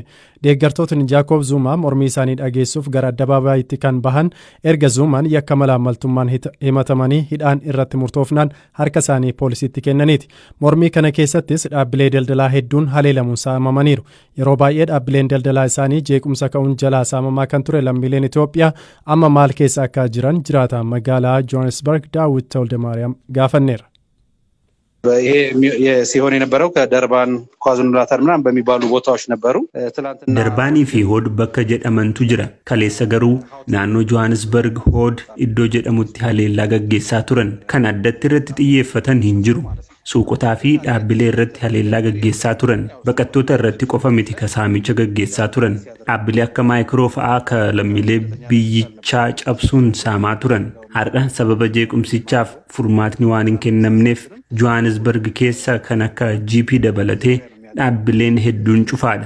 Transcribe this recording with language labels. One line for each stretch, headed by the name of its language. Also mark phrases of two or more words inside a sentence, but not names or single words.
Oromo: Deeggartootni Jaakob Zuma mormii isaanii dhageessuuf gara addabaabayitti kan bahan erga Zumaan yakka malaammaltummaan himatamanii hidhaan irratti murtoofnaan harka isaanii poolisiitti kennaniiti. Mormii kana keessattis dhaabbilee daldalaa hedduun haleelamuun saamamaniiru. Yeroo baay'ee dhaabbileen daldalaa isaanii jeequmsa ka'uun jalaa saamamaa kan ture lammiileen Itoophiyaa amma maal keessa akka jiran jiraataan magaalaa Johannesburg Daawit Tewldemaariyaam gaafanneera.
Amharic: ሲሆን የነበረው ከደርባን ኳዝኑላታር ምናምን በሚባሉ ቦታዎች ነበሩ።
Oromo: Darbanii fi hoodh bakka jedhamanitti jira kaleessa garuu naannoo Johannesburg hoodh iddoo jedhamutti haleellaa gaggeessaa turan kan addatti irratti xiyyeeffatan hin jiru. Suuqotaa fi dhaabbilee irratti haleellaa gaggeessaa turan baqattoota irratti qofa miti ka saamicha gaggeessaa turan dhaabbilee akka maayikiroo fa'aa ka lammiilee biyyichaa cabsuun saamaa turan har'a sababa jeequmsichaaf furmaatni waan hin kennamneef Johannesburg keessa kan akka GP dabalatee dhaabbileen hedduun cufaadha.